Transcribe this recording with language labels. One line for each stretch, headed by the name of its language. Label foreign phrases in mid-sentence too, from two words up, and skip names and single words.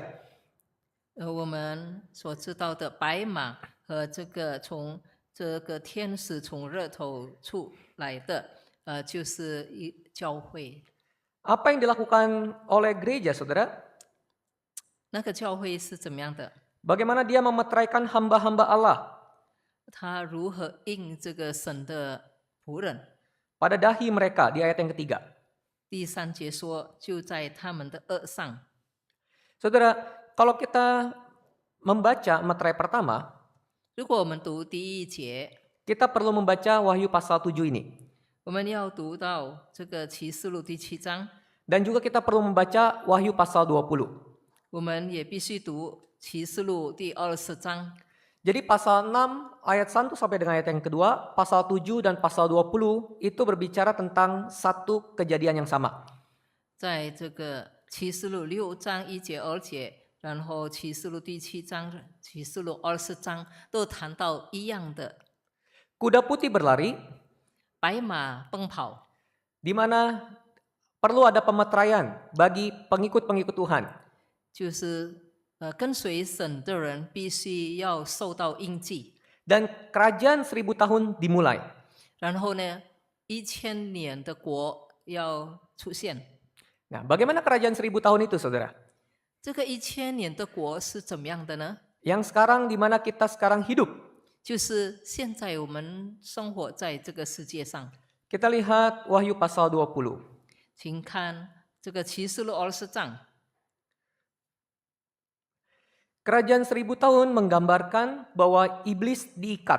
Chinese: 我们所知道的白马和这个天使从日头出来的，就是教会。
Indonesian: Apa yang dilakukan oleh gereja, saudara?
Chinese: 那个教会是怎么样的？
Indonesian: Bagaimana dia memeteraikan hamba-hamba Allah
Chinese: 他如何应这个神的仆人？
Indonesian: pada dahi mereka di ayat yang ketiga.
Chinese: 第3节说，就在他们的额上。
Indonesian: Saudara, kalau kita membaca meterai pertama,
Chinese: 如果我们读第1节，
Indonesian: kita perlu membaca Wahyu pasal 7 ini.
Chinese: 我们要读到这个启示录第7章，
Indonesian: Dan juga kita perlu membaca Wahyu pasal 20.
Chinese: 我们也必须读启示录第20章。
Indonesian: Jadi pasal 6 ayat 1 sampai dengan ayat yang kedua, pasal 7 dan pasal 20 itu berbicara tentang satu kejadian yang sama.
Chinese: 在这个启示录6章1节2节，然后启示录第7章、启示录20章都谈到一样的，
Indonesian: Kuda putih berlari,
Chinese: 白马奔跑，
Indonesian: di mana perlu ada pemeteraian bagi pengikut-pengikut Tuhan.
Chinese: 就是跟随神的人必须要受到印记，
Indonesian: Dan kerajaan 1000 tahun dimulai.
Chinese: 然后呢，1000年的国要出现。
Indonesian: Nah, bagaimana kerajaan 1000 tahun itu, saudara?
Chinese: 这个1000年的国是怎么样的呢？
Indonesian: Yang sekarang di mana kita sekarang hidup.
Chinese: 就是现在我们生活在这个世界上，
Indonesian: Kita lihat Wahyu pasal 20.
Chinese: 请看这个启示录20章。
Indonesian: Kerajaan 1000 tahun menggambarkan bahwa iblis diikat.